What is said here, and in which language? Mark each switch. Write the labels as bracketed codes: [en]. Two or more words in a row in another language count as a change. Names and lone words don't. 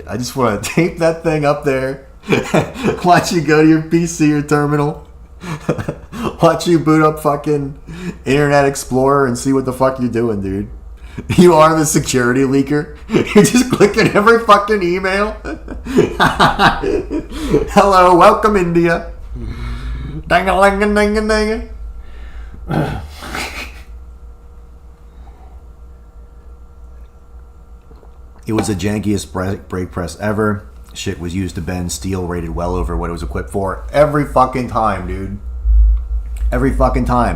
[en] I just want to tape that thing up there. Watch you go to your PC or terminal. Watch you boot up fucking Internet Explorer and see what the fuck you're doing, dude. You are the security leaker. You're just clicking every fucking email. Hello, welcome India. Dang-a-lang-a-dang-a-dang-a. It was the jankiest brake press ever. Shit was used to bend steel rated well over what it was equipped for. Every fucking time, dude. Every fucking time.